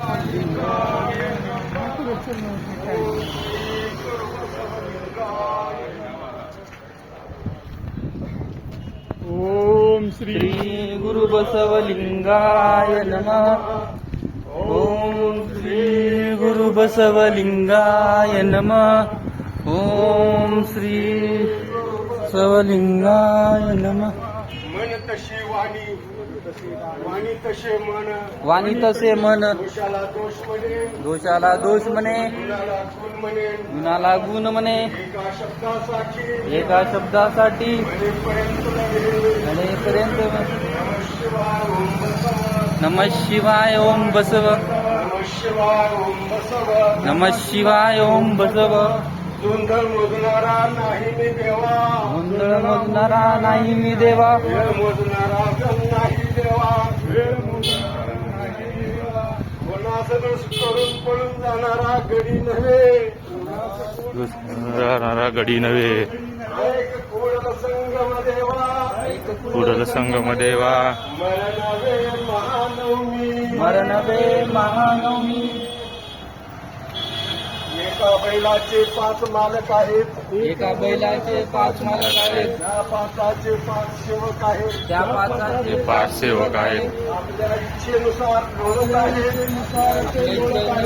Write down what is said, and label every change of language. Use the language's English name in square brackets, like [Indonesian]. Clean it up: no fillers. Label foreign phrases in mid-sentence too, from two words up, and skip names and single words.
[Sanskrit] ओम श्री गुरु बसवलिंगाय नमः. ओम श्री गुरु बसवलिंगाय नमः. ओम श्री बसवलिंगाय नमः. [Marathi] मन तशी वाणी, वाणी तसे मन, वाणी तसे मन, दोषाला दोष म्हणे, दोषाला दोष म्हणे, गुणाला गुण म्हणे, गुणाला गुण म्हणे. एका शब्दासाठी एका शब्दासाठी म्हणेपर्यंत नव्हे. म्हणेपर्यंत [Sanskrit] नमः शिवाय ओम बसव, नमः शिवाय ओम बसव. नमः शिवाय ओम बसव. नमः शिवाय ओम बसव. [Marathi] गोंधळ मोजणारा नाही मी देवा, गोंधळ मोजणारा नाही मी देवा, वेळ मोजणारा नाही देवा, वेळ मोजणारा नाही देवा. कोणाचं दोष करून पळून जाणारा गडी नव्हे, राहणारा गडी नव्हे. एक कोडल संगम देवा, कुडल संगम देवा. [Kannada] ಮರಣವೇ ಮಹಾನವಮಿ. ಮರಣವೇ ಮಹಾನವಮಿ. [Marathi] एका बैलाचे 5 मालक आहेत, एका बैलाचे 5 मालक आहेत, त्या 5चे 5 सेवक आहेत, त्या 5चे 5 सेवक आहेत. आपल्या इच्छेनुसार डोळत आहेत. आहेत.